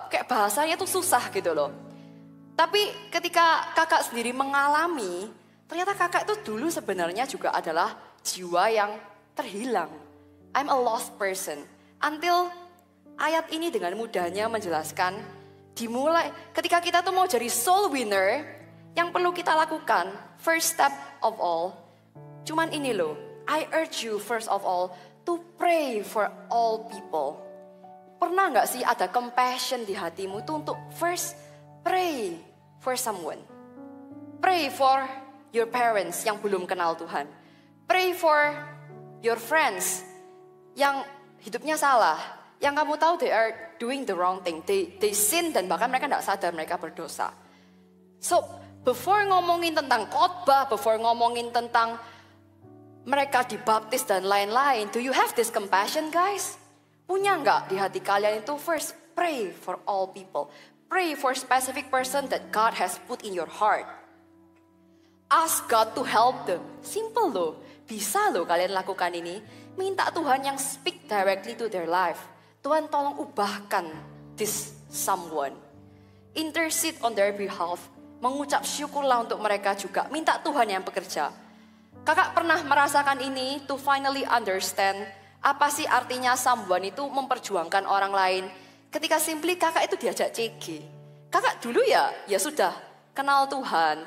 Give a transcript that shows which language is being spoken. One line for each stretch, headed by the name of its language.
Indonesian: Kayak bahasanya tuh susah gitu loh. Tapi ketika kakak sendiri mengalami, ternyata kakak itu dulu sebenarnya juga adalah jiwa yang terhilang.
English: I'm a lost person.
Indonesian: Until ayat ini dengan mudahnya menjelaskan, dimulai ketika kita tuh mau jadi soul winner, yang perlu kita lakukan,
English: first step of all,
Indonesian: cuman ini loh,
English: I urge you first of all to pray for all people.
Indonesian: Pernah nggak sih ada compassion di hatimu itu untuk
English: first pray for someone. Pray for your parents
Indonesian: yang belum kenal Tuhan.
English: Pray for your friends
Indonesian: yang hidupnya salah. Yang kamu tahu
English: they are doing the wrong thing. They sin
Indonesian: dan bahkan mereka nggak sadar mereka berdosa.
English: So before
Indonesian: ngomongin tentang khotbah, before ngomongin tentang mereka dibaptis dan lain-lain,
English: do you have this compassion guys?
Indonesian: Punya nggak di hati kalian itu first pray for all people.
English: Pray for specific person that God has put in your heart. Ask God to help them. Simple loh.
Indonesian: Bisa loh kalian lakukan ini. Minta Tuhan yang
English: speak directly to their life.
Indonesian: Tuhan tolong ubahkan
English: this someone. Intercede on their behalf.
Indonesian: Mengucap syukurlah untuk mereka juga. Minta Tuhan yang bekerja. Kakak pernah merasakan ini
English: to finally understand
Indonesian: apa sih artinya someone itu memperjuangkan orang lain. Ketika simply kakak itu diajak CG. Kakak dulu ya sudah kenal Tuhan.